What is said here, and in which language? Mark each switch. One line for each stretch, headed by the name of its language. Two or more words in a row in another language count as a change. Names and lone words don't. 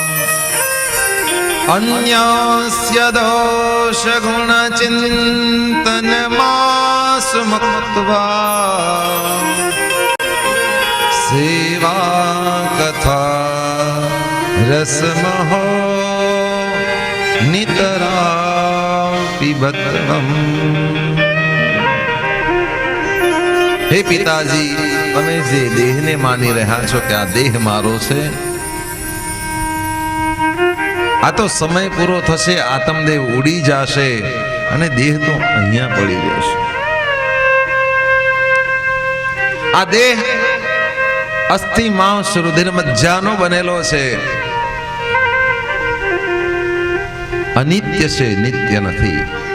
Sanskrit: अन्यस्य दोष गुण चिंतन मासु मुक्त्वा सेवा कथा रसमहो नितरा पिबत्वम।
Hindi: हे पिताजी,
Gujarati: તમે જે દેહને માની રહ્યા છો કે આ દેહ મારો છે, આ તો સમય પૂરો થશે, આત્મદેહ ઉડી જશે અને દેહ તો અહીંયા પડી રહેશે. આ દેહ અસ્થિ માંસ રુધિર મજ્જાનો બનેલો છે, અનિત્ય છે, નિત્ય નથી.